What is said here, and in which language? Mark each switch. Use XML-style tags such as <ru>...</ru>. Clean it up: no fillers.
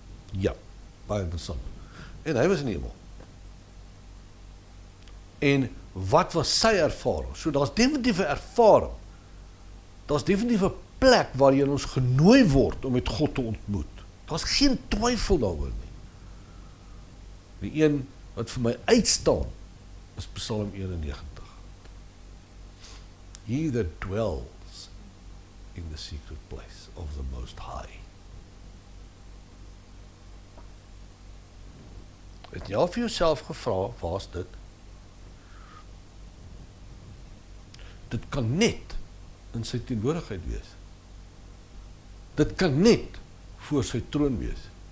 <af>Ja, baie interessant. En hy was in die hemel. En wat was sy ervaring? So daar's definitief 'n ervaring. Daar's definitief 'n plek waar jy ons genooi word om met God te ontmoet. Daar's geen twyfel daaroor nie. Die een wat vir my uitstaan is Psalm 91.</af> <en>He that dwells in the secret place of the Most High.</en> <af>Het jy al vir jouself gevra, waar is dit? Dit kan net in sy teenwoordigheid wees. Dit kan net voor sy troon wees.</af>